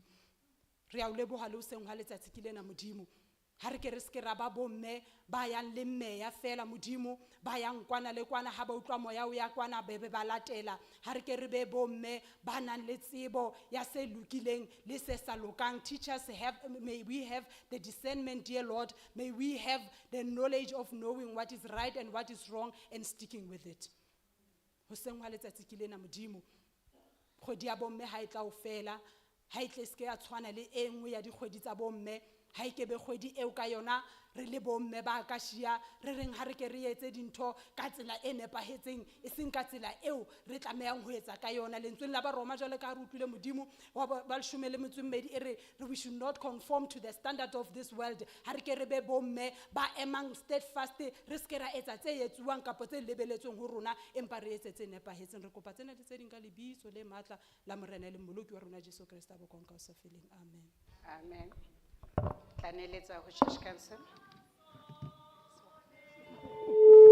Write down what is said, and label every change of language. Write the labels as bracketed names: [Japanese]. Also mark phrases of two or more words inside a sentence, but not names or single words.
[Southern Sotho] Re a o leboha le ho seng ha letsatsi ke lena Modimo. Ha re ke re ske ra ba bomme ba yang le mmeya fela Modimo, ba yang kwana le kwana ha ba utlwa moya o ya kwana be ba latela. Ha re ke re be bomme ba nang le tsebo ya se lokileng le se sa lokang. [English] Teach us, may we have the discernment, dear Lord, may we have the knowledge of knowing what is right and what is wrong and sticking with it. [Southern Sotho] Ho seng ha letsatsi ke lena Modimo, kgwedi ya bomme ha e tla o fela, ha e tle ske ya tshwana le e nngwe ya dikgwedi tsa bomme, ha e ke be kgwedi eo ka yona re le bomme ba ka shia re reng ha re ke re etse dintho ka tsela e nepahetseng e seng ka tsela eo re tlamehang ho etsa ka yona. Lentsweng la Baroma jwale ka re utlwile Modimo wa ba 12 e re [English] we should not conform to the standard of this world. [Southern Sotho] Ha re ke re be bomme ba emang steadfast, re ske ra etsa tse etsuwang kapo tse lebeletsweng ho rona empa re etse tse nepahetseng. Re kopa tsena di tse ding ka lebitso le matla la morena le mmoloki wa rona Jesu Kriste a bokonka o sa feleng. Amen. Amen. Taneletsa ho Church Council.